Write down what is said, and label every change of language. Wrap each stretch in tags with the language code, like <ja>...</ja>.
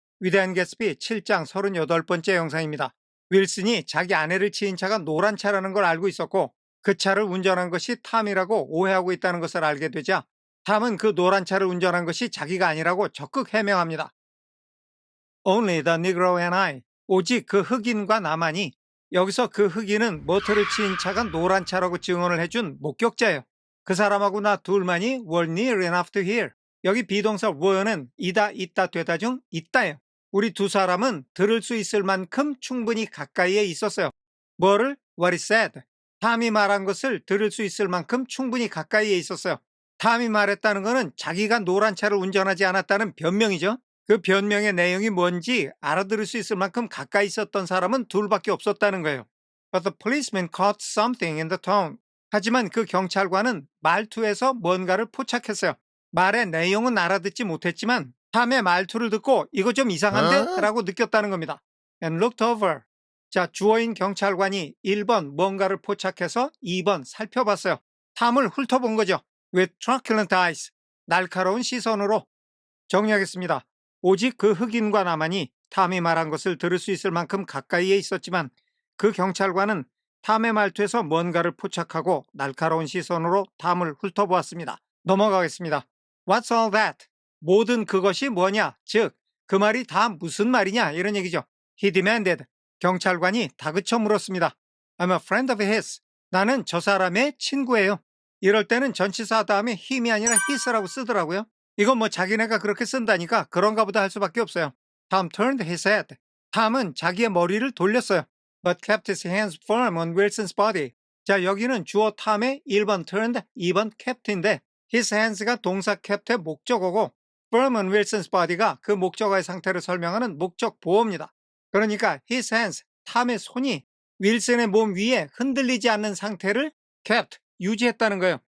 <ko>위대한 개츠비 7장 38번째 영상입니다. 윌슨이 자기 아내를 치인 차가 노란 차라는 걸 알고 있었고 그 차를 운전한 것이 탐이라고 오해하고 있다는 것을 알게 되자 탐은 그 노란 차를 운전한 것이 자기가 아니라고 적극 해명합니다.</ko> <en>Only the Negro and I.</en> <ko>오직 그 흑인과 나만이. 여기서 그 흑인은 머터를 치인 차가 노란 차라고 증언을 해준 목격자예요. 그 사람하고 나 둘만이</ko> <en>were near enough to hear.</en> <ko>여기 비동사 were는 이다, 있다, 되다 중 있다예요. 우리 두 사람은 들을 수 있을 만큼 충분히 가까이에 있었어요. 뭐를?</ko> <en>What he said.</en> <ko>탐이 말한 것을 들을 수 있을 만큼 충분히 가까이에 있었어요. 탐이 말했다는 것은 자기가 노란 차를 운전하지 않았다는 변명이죠. 그 변명의 내용이 뭔지 알아들을 수 있을 만큼 가까이 있었던 사람은 둘밖에 없었다는 거예요.</ko> <en>But the policeman caught something in the tone.</en> <ko>하지만 그 경찰관은 말투에서 뭔가를 포착했어요. 말의 내용은 알아듣지 못했지만 탐의 말투를 듣고 이거 좀 이상한데? 라고 느꼈다는 겁니다.</ko> <en>And looked over.</en> <ko>자, 주어인 경찰관이 1번 뭔가를 포착해서 2번 살펴봤어요. 탐을 훑어본 거죠.</ko> <en>With truculent eyes.</en> <ko>날카로운 시선으로. 정리하겠습니다. 오직 그 흑인과 나만이 탐이 말한 것을 들을 수 있을 만큼 가까이에 있었지만 그 경찰관은 탐의 말투에서 뭔가를 포착하고 날카로운 시선으로 탐을 훑어보았습니다. 넘어가겠습니다.</ko> <en>What's all that?</en> <ko>모든 그것이 뭐냐? 즉, 그 말이 다 무슨 말이냐? 이런 얘기죠. He demanded. 경찰관이 다그쳐 물었습니다.</ko> <en>I'm a friend of his.</en> <ko>나는 저 사람의 친구예요. 이럴 때는 전치사 다음에 him이 아니라 his라고 쓰더라고요. 이건 뭐 자기네가 그렇게 쓴다니까 그런가 보다 할 수밖에 없어요.</ko> <en>Tom turned his head.</en> <ko>탐은 자기의 머리를 돌렸어요.</ko> <en>But kept his hands firm on Wilson's body.</en> <ko>자, 여기는 주어 탐의 1번 turned, 2번 kept인데 his hands가 동사 kept의 목적어고 firm on Wilson's body가 그 목적어의 상태를 설명하는 목적 보어입니다. 그러니까 his hands, 탐의 손이 윌슨의 몸 위에 흔들리지 않는 상태를 kept, 유지했다는 거예요.</ko>